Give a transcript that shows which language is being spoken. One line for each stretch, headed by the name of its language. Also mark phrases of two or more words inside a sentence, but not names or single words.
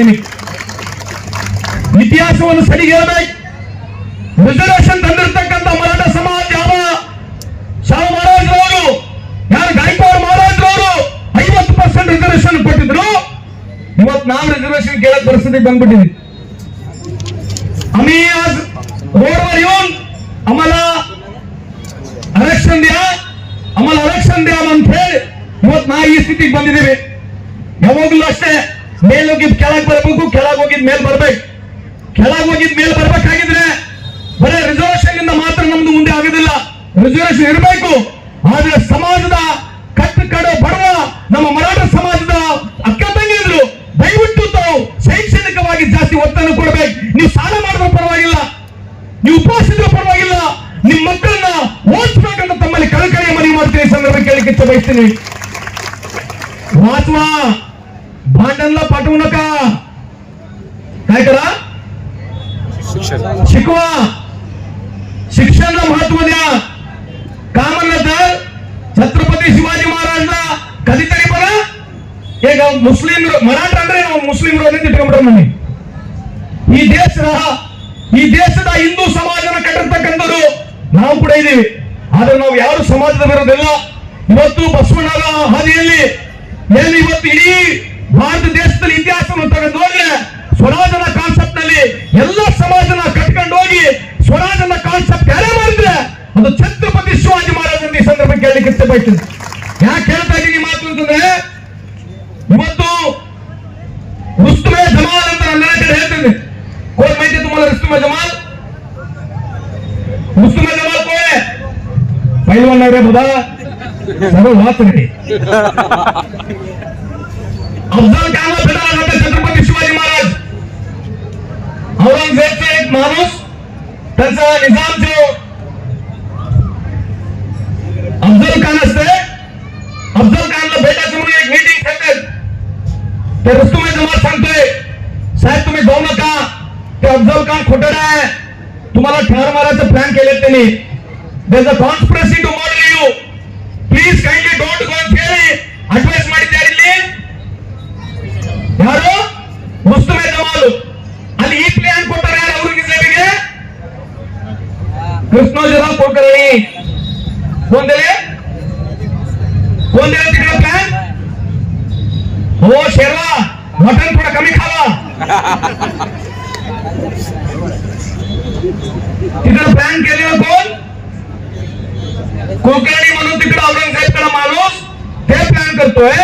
Kannada: ನಿಮಗೆ ಇತಿಹಾಸವನ್ನು ಸರಿ ಹೇಳ್ಬೇಕು. ರಿಸರ್ವೇಶನ್ ತಂದಿರತಕ್ಕಂಥ ಮರಾಠ ಸಮಾಜ ಯಾವ ಶಾಹು ಮಹಾರಾಜರವರು, ಯಾರು ಗಾಯಕ್ವಾಡ್ ಮಹಾರಾಜರವರು 50% ರಿಸರ್ವೇಶನ್ ಕೊಟ್ಟಿದ್ರು. ಇವತ್ತು ನಾವು ರಿಸರ್ವೇಶನ್ ಕೇಳಕ್ ಪರಿಸ್ಥಿತಿ ಬಂದ್ಬಿಟ್ಟಿದ್ವಿ.
Marathi: आम्ही आज रोडवर येऊन आम्हाला आरक्षण द्या
Kannada: ಅಂತ ಹೇಳಿ ಇವತ್ತು ನಾ ಈ ಸ್ಥಿತಿಗೆ ಬಂದಿದ್ದೀವಿ. ಯಾವಾಗಲೂ ಅಷ್ಟೇ ಮೇಲೋಗಿದ್ ಕೆಳಗೆ ಬರಬೇಕು, ಕೆಳಗೆ ಹೋಗಿದ್ ಮೇಲ್ ಬರ್ಬೇಕು. ಕೆಳಗೆ ಹೋಗಿದ್ ಮೇಲ್ ಬರ್ಬೇಕಾಗಿದ್ರೆ ಬರೀ ರಿಸರ್ವೇಶನ್ ಇಂದ ಮಾತ್ರ ನಮ್ದು ಮುಂದೆ ಆಗೋದಿಲ್ಲ. ರಿಸರ್ವೇಶನ್ ಇರಬೇಕು. ಆದ್ರೆ ಸಮಾಜದ ಕಟ್ಟಕಡೆ ಬಡವ ನಮ್ಮ ಮರಾಠ ಸಮಾಜದ ಅಕ್ಕ ತಂಗಿದ್ರು ದಯವಿಟ್ಟು ತಾವು ಶೈಕ್ಷಣಿಕವಾಗಿ ಜಾಸ್ತಿ ಒತ್ತನ್ನು ಕೊಡಬೇಕು. ನೀವು ಸಾಲ ಮಾಡಿದ್ರೆ ಪರವಾಗಿಲ್ಲ, ನೀವು ಉಪವಾಸ ಇದ್ರೆ ಪರವಾಗಿಲ್ಲ, ನಿಮ್ಮ ಮಕ್ಕಳನ್ನ ಓದಿಸ್ಬೇಕಂತ ತಮ್ಮಲ್ಲಿ ಕಳಕಳಿಯ ಮನವಿ ಮಾಡ್ತೀನಿ. ಸಂದರ್ಭ ಕೇಳಲಿಕ್ಕೆ ಇಚ್ಛೆ ಬಯಸ್ತೀನಿ.
Marathi: वाचवा, भांडणला पाठवू नका. काय करा? शिकवा, शिक्षणाला महत्व द्या. का म्हणलं तर छत्रपती शिवाजी महाराजला कधीतरी बघा एक मुस्लिम मराठा
Kannada: ಅಂದ್ರೆ ಮುಸ್ಲಿಂ ರೋಧನೆ ಇಟ್ಕೊಂಡ್ಬಿಟ್ರೆ ನನಗೆ ಈ ದೇಶದ ಹಿಂದೂ ಸಮಾಜನ ಕಟ್ಟಿರ್ತಕ್ಕಂಥವ್ರು ನಾವು ಕೂಡ ಇದೀವಿ. ಆದ್ರೆ ನಾವು ಯಾರು ಸಮಾಜದ ವಿರೋಧಿಲ್ಲ. ಇವತ್ತು ಬಸವಣ್ಣನ ಹಾದಿಯಲ್ಲಿ ಏನು ಇವತ್ತು ಇಡೀ ಭಾರತ ದೇಶದಲ್ಲಿ ಇತಿಹಾಸವನ್ನು ತಗೊಂಡು ಹೋದ್ರೆ ಸ್ವರಾಜನ ಕಾನ್ಸೆಪ್ಟ್ ನಲ್ಲಿ ಎಲ್ಲ ಸಮಾಜನ ಕಟ್ಕೊಂಡು ಹೋಗಿ ಸ್ವರಾಜನ ಕಾನ್ಸೆಪ್ಟ್ ಯಾರೇ ಮಾಡಿದ್ರೆ ಅದು ಛತ್ರಪತಿ ಶಿವಾಜಿ ಮಹಾರಾಜ ಈ ಸಂದರ್ಭ ಕೇಳಲಿಕ್ಕೆ ಇಷ್ಟ ಬಯಸ್ತೇನೆ. ಯಾಕೆ ಹೇಳ್ತಾ ಇದ್ದೀನಿ ಮಾತು ಅಂತಂದ್ರೆ ಇವತ್ತು रुस्तुमे जमाल ಅಂತ ನನ್ನ ಕಡೆ ಹೇಳ್ತೀನಿ.
Marathi: कोण माहिती तुम्हाला रुस्तुमे जमाल? रुस्तुमे जमाल कोण आहे? पहिलवान रे बुधा सर्व वाच रे. अफजल खानला भेटायला जाते छत्रपती शिवाजी महाराज. औरंगजेबचा एक माणूस त्यांचा निजाम जो अफजल खान असते, अफजल खानला भेटायचं म्हणून एक मीटिंग ठेवतात. ते रुस्तुमे जमाल सांगतोय साहेब तुम्ही जाऊ नका, ते अफजल खान खोटडा आहे, तुम्हाला ठार मारायचं प्लॅन केलेत त्यांनी.
English: There is a conspiracy to murder you, please kindly don't go
Kannada: ಅಂತ ಹೇಳಿ ಅಡ್ವೈಸ್ ಮಾಡಿದ್ದಾರೆ. ಇಲ್ಲಿ ಯಾರು? ರುಸ್ತುಮೆ ಜಮಾಲ್. ಅಲ್ಲಿ ಈ ಪ್ಲಾನ್ ಕೊಟ್ಟರೆ ಯಾರು ಔರಂಗಜೇಬಿಗೆ? ಕೃಷ್ಣೋಜರಾವ್ ಕುಲಕರ್ಣಿ.
Marathi: कोण दिले तिकडे प्लॅन? हो शेरवा, मटन थोडं कमी खावा. तिकडे प्लॅन केलेलं कोण? कुलकर्णी म्हणून तिकडे औरंगजेबकडे माणूस ते प्लॅन करतोय.